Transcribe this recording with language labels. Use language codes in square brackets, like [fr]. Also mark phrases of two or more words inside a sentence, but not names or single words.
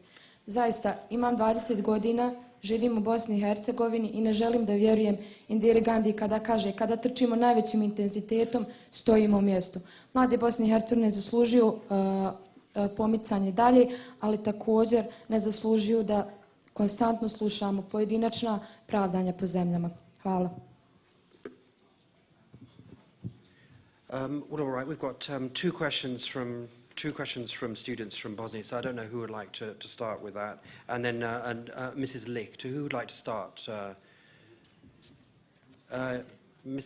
[bs] Zaista, imam 20 godina, živim u Bosni i Hercegovini i ne želim da vjerujem Indiri Gandhi kada kaže kada trčimo najvećim intenzitetom, stojimo u mjestu. Mladi Bosni i Hercegovini ne zaslužuju pomicanje dalje, ali također ne zaslužuju da konstantno slušamo pojedinačna pravdanja po zemljama. Hvala. [en] Well, all right, we've got two questions from students from Bosnia, so I don't know who would like to start with that. And then Mrs. Licht, who would like to start? Ms.